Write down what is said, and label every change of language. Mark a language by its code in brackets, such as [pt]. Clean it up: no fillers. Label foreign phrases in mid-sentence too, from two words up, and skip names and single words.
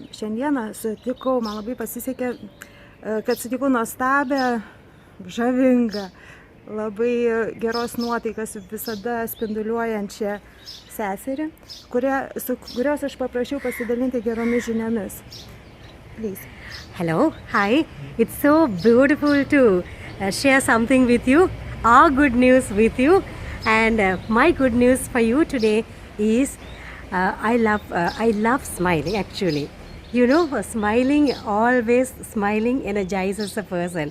[lt] Šiandieną sutikau, man labai pasisekė, kad sutikau nuostabią, žavingą, labai geros nuotaikas visada spinduliuojančią seserį, kurios aš paprašiau pasidalinti geromis žiniomis. [en] Please. Hello, hi. It's so beautiful to share something with you, our good news with you. And my good news for you today is I love smiling actually. You know, smiling energizes a person.